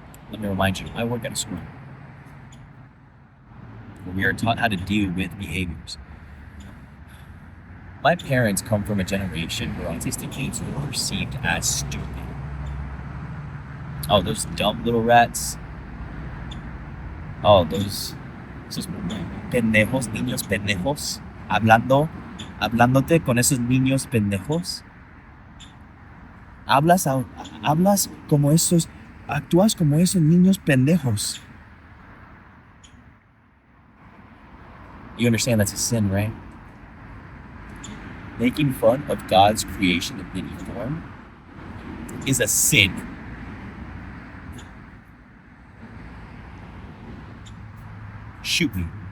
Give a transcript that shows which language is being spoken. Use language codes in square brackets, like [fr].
[en] Let me remind you, I work at a school where we are taught how to deal with behaviors. My parents come from a generation where autistic kids were perceived as stupid. Oh, those dumb little rats. [es] Oh, esos pendejos, niños pendejos, hablándote con esos niños pendejos. Hablas como esos, actúas como esos niños pendejos. [en] You understand that's a sin, right? Making fun of God's creation in any form is a sin. Shoot me.